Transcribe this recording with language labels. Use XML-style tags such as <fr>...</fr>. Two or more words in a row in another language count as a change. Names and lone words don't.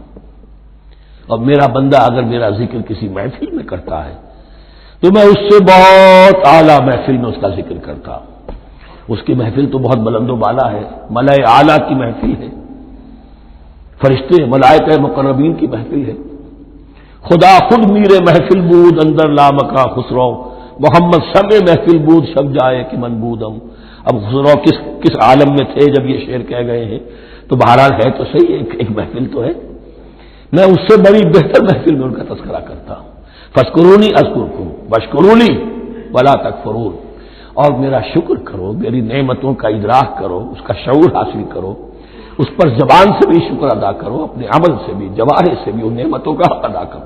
<ur>اور میرا بندہ اگر میرا ذکر کسی محفل میں کرتا ہے تو میں اس سے بہت اعلیٰ محفل میں اس کا ذکر کرتا ہوں. اس کی محفل تو بہت بلند و بالا ہے، ملائے اعلیٰ کی محفل ہے، فرشتے ملائکہ مقربین کی محفل ہے.</ur> <fa>خدا خود میرے محفل بود اندر لامکا خسرو، محمد شب محفل بود شب جائے کہ من بودم.</fa> <ur>اب خسرو کس عالم میں تھے جب یہ شعر کہہ گئے ہیں؟ تو بہرحال ہے تو صحیح، ایک محفل تو ہے. میں اس سے بڑی بہتر محفل میں ان کا تذکرہ کرتا ہوں.</ur> <ar>فاذکرونی اذکرکم واشکروا ولا تکفرون،</ar> <ur>اور میرا شکر کرو، میری نعمتوں کا ادراک کرو، اس کا شعور حاصل کرو، اس پر زبان سے بھی شکر ادا کرو، اپنے عمل سے بھی، جوارح سے بھی ان نعمتوں کا حق ادا کرو.</ur>